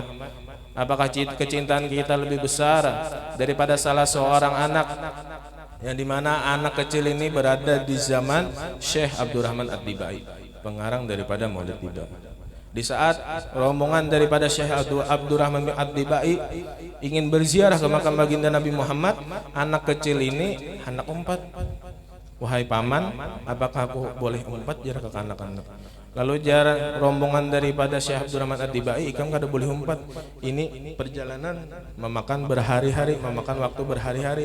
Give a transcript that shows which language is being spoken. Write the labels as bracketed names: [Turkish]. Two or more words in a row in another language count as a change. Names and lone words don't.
[Indonesian] Apakah kecintaan kita lebih besar daripada salah seorang anak, yang dimana anak kecil ini berada di zaman Syekh Abdurrahman Ad-Dibai, pengarang daripada Maulid Tiba. Di saat rombongan daripada Syekh Abdurrahman Ad-Dibai ingin berziarah ke makam baginda Nabi Muhammad, anak kecil ini hendak umpat. Wahai paman, apakah aku boleh umpat jarak ke anak-anak? Lalu jarak rombongan daripada Syekh Abdurrahman Ad-Dibai, ikam kada boleh umpat. Ini perjalanan memakan berhari-hari, memakan waktu berhari-hari.